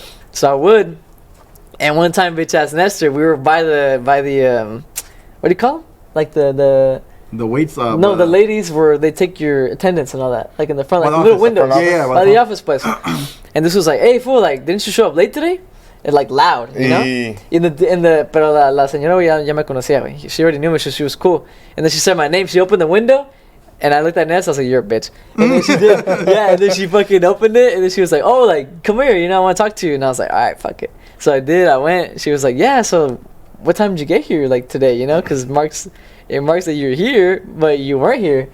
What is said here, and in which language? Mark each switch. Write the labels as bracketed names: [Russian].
[English] So I would, and one time, bitch ass Nestor, we were by the what do you call them? Like the weights. no, the ladies where they take your attendance and all that, like in the front, like Well, the little office, windows, yeah, by the office place. And this was like, hey fool, like didn't you show up late today? And like loud, you know. In the [Spanish] pero la señora ya me conocía, güey. [English] She already knew me, so she was cool. And then she said my name. She opened the window, and I looked at Ness. I was like, "You're a bitch." And then she did, yeah. And then she fucking opened it, and then she was like, "Oh, like come here, you know, I want to talk to you." And I was like, "All right, fuck it." So I did. I went. She was like, "Yeah, so what time did you get here, like today? You know, because it marks that you're here, but you weren't here."